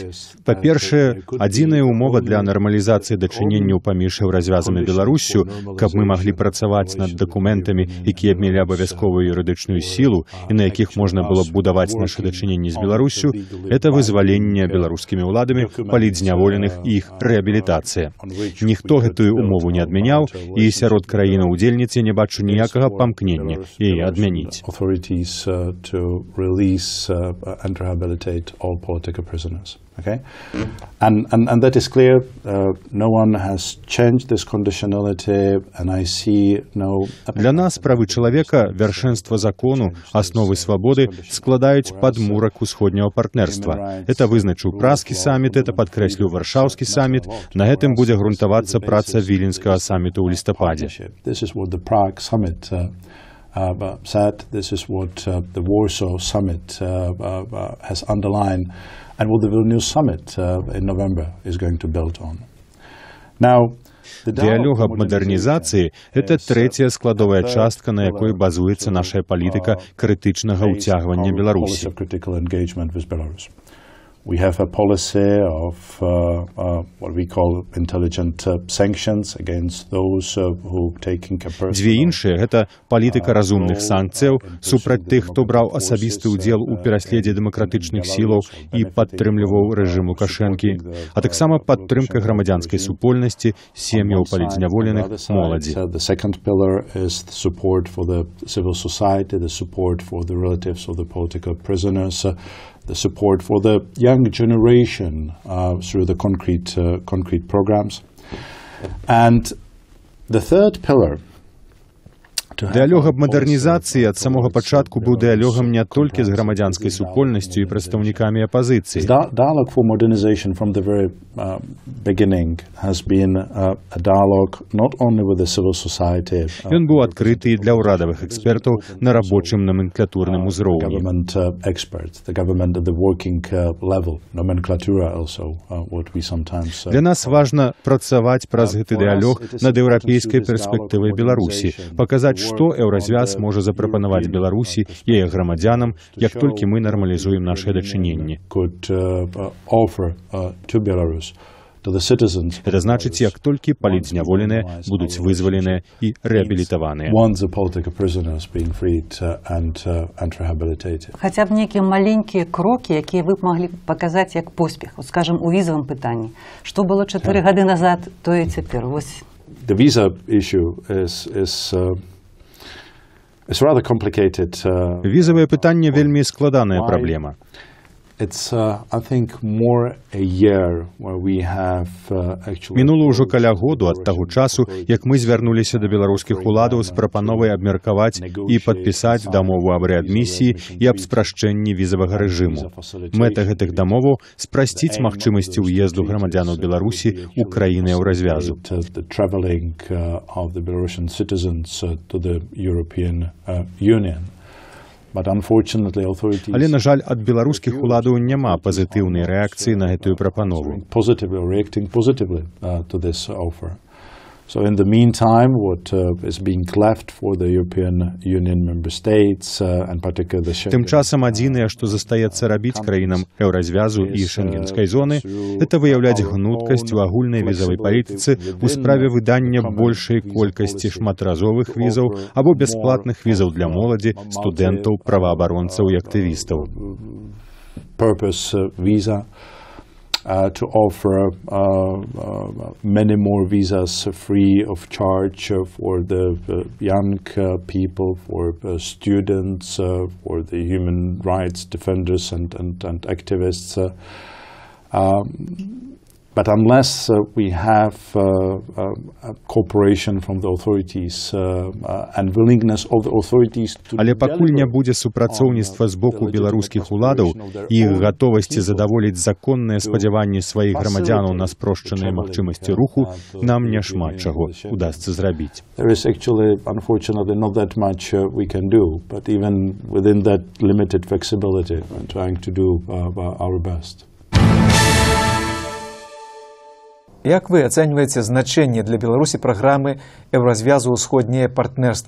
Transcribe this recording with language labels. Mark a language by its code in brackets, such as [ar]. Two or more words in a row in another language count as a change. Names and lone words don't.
[be] Па-першае, адзіная умова для нармалізацыі дачыненняў паміж еўразвязам і Беларуссю, каб мы маглі працаваць над дакументамі, якія мелі абавязковую юрыдычную сілу і на якіх можна было б будаваць нашы дачыненні з Беларуссю, это вызваленне беларускімі ўладамі палітзняволеных і іх рэабілітацыя. Ніхто гэтую умову не адмяняў, і сярод краінаў-удзельніц я не бачу ніякага памкнення яе адмяніць. [en] Okay? And that is clear. No one has changed this conditionality, and I see no... [be] Для нас правы чалавека, вяршэнства закону, асновы свабоды складаюць падмурак усходняга партнерства. Это вызначыў Празкі саміт, это падкрэсліў Варшаўскі саміт. На гэтым будзе грунтавацца праца Віленскага саміту ў лістападзе. [en] This is what the Prague summit said. This is what the Warsaw summit has underlined. And what the Vilnius summit in November is going to build on. Now, [be] Дыялог аб мадэрнізацыі – это трэцяя складовая частка, на якой базуецца нашая палітыка крытычнага ўцягвання Беларусі. [en] We have a policy of what we call intelligent sanctions against those who taking a personal... [be] Дзве іншыя – гэта палітыка разумных санкцыяў супраць тых, хто браў асабісты ўдзел у пераследзе дэмакратычных сілаў і падтрымліваў рэжым Лукашэнкі, а таксама падтрымка грамадзянскай супольнасці, сем'яў палітзняволеных, моладзі. [en] The second pillar is the support for the civil society, the support for the relatives of the political prisoners, the support for the young generation through the concrete programs. And the third pillar [be] Дыялог аб мадэрнізацыі ад самога пачатку быў дыялогам не толькі з грамадзянскай супольнасцю і прадстаўнікамі апазіцыі. [en] Dialogue for modernization from the very beginning has been a dialogue not only with the civil society. [be] Ён быў адкрыты для ўрадавых экспертаў на рабочым номенклатурным узроўні. [en] Government experts, the government at the working level, nomenclatura also, what we sometimes... [be] Для нас важна працаваць праз гэты дыялог над еўрапейскай перспектывай Беларусі, паказаць, што еўразвяз можа запрапанаваць Беларусі і яе грамадзянам, як толькі мы нармалізуем нашыя дачыненні. Это значыць, як толькі палітзняволеныя будуць вызваленыя і рэабілітаваныя. Хаця б нейкія маленькія крокі, якія вы б маглі паказаць як поспех, скажам, у візавым пытанні. Што было 4 гады назад, тое цяпер. [en] The visa issue is It's rather complicated. [be] Візавае пытанне вельмі складаная праблема. [en] It's, I think, more a year where we have actually... [be] Мінула ўжо каля году ад таго часу, як мы звярнуліся да беларускіх уладаў з прапановай абмеркаваць і падпісаць дамову аб рэадмісіі і аб спрашчэнні візавага рэжыму. Мэта гэтых дамоваў – спрасціць магчымасці ўезду грамадзянаў Беларусі ў краіны еўразвязу. [en] The traveling of the Belarusian citizens to the European Union. [be] Але, на жаль, ад беларускіх уладаў няма пазітыўнай рэакцыі на гэтую прапанову. [en] So in the meantime, what is being left for the European Union member states, and particularly the Schengen. [be] Тым часам адзінае, што застаецца рабіць краінам еўразвязу і шэнгенскай зоны, это выяўляць гнуткасць у агульнай візавай палітыцы ў справе выдання большай колькасці шматразовых візаў або бясплатных візаў для моладзі, студэнтаў, праваабаронцаў і актывістаў. [en] Purpose visa. To offer many more visas free of charge for the young people, for students, for the human rights defenders and activists. But unless we have cooperation from the authorities and willingness of the authorities to [be] Але пакуль не будзе супрацоўніцтва з боку беларускіх уладаў і іх гатовасці задаволіць законныя спадзяванні сваіх грамадзянаў на спрошчаныя магчымасці руху, нам няшмат чаго удасца зрабіць. [en] There is actually, unfortunately, not that much we can do, but even within that limited flexibility, we're trying to do our best. [be] Як вы ацэньваеце значэнне для Беларусі праграмы Еўразвязу ўсходняе партнерства?